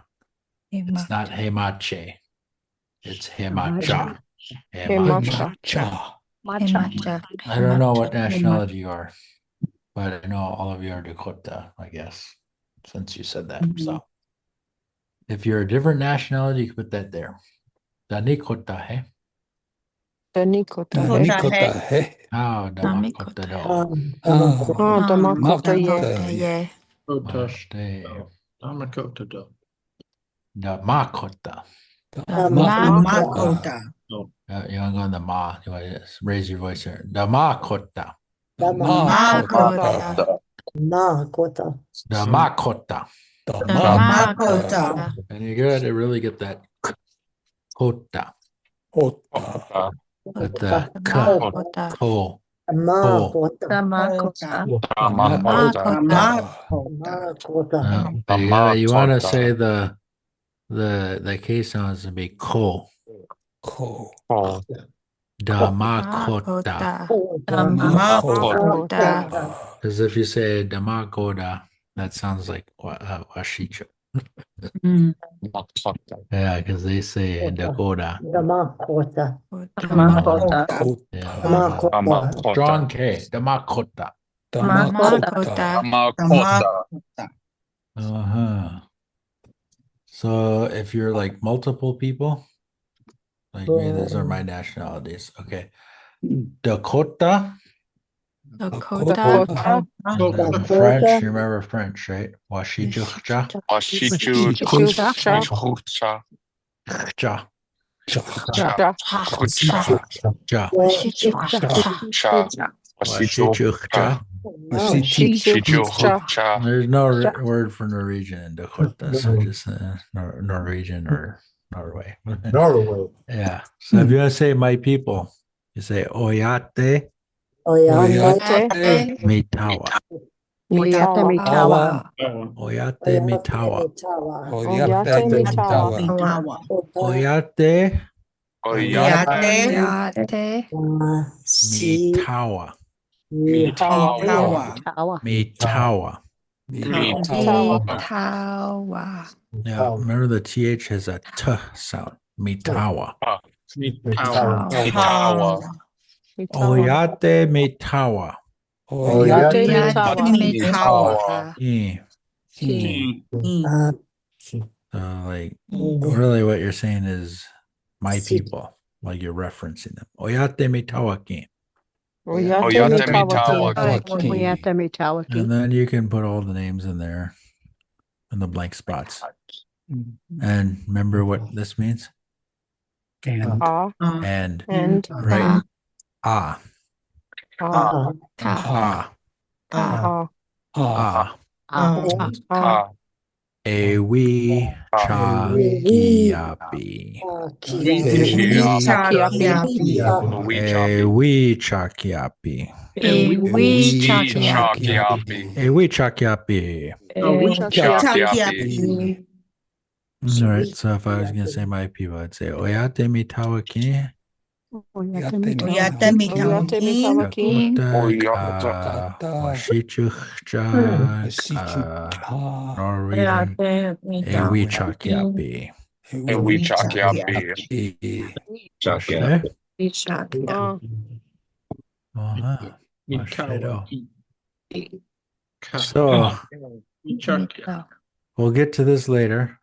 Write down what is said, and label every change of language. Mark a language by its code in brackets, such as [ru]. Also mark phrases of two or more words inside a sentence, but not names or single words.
[en] It's not hemache. It's hemacha. Hemacha. I don't know what nationality you are, but I know all of you are Dakota, I guess, since you said that. So if you're a different nationality, you can put that there. [dak] Danikota hai. Damakota hai. Oh, Damakota do. Damakota ye. Damakota do. [en] Damakota. Damakota. You want to go in the ma? You want to raise your voice here. Damakota. Damakota. Damakota. And you got to really get that kota. With the ko. Tamakota. Tamakota. Tamakota. But you want to say the K sounds to be ko. Ko. Damakota. Tamakota. Because if you say Damakoda, that sounds like Washicho. Mm. Yeah, because they say in Dakota. Tamakota. Tamakota. Yeah. Tamakota. Strong K. Damakota. Tamakota. Tamakota. Uh-huh. So if you're like multiple people, like me, these are my nationalities. Okay. Dakota. Dakota. And then French. You remember French, right? [dak] Washichucha. Cha. Cha. Washichucha. [en] There's no word for Norwegian in Dakota, so just Norwegian or Norway. Norway. Yeah. So if you want to say my people, you say Oyate Oyate. Mitawa. [dak] Oyate Mitawa. Oyate Mitawa. Oyate Mitawa. [en] Oyate Oyate [dak] Mitawa. Mitawa. [en] Mitawa. Yeah. Remember the TH has a T sound. [dak] Mitawa. Oyate Mitawa. [en] Oyate Mitawa. So like really what you're saying is my people, like you're referencing them. [dak] Oyate Mitawaki. [en] And then you can put all the names in there in the blank spots. And remember what this means? And right. [dak] Ah. Ewi chakiapi. Ewi chakiapi. Ewi chakiapi. [en] All right. So if I was gonna say my people, I'd say [dak] Oyate Mitawaki. Oyate Mitawaki. [en] Washichuchak. [dak] Norwegian. Ewi chakiapi. [en] So we'll get to this later.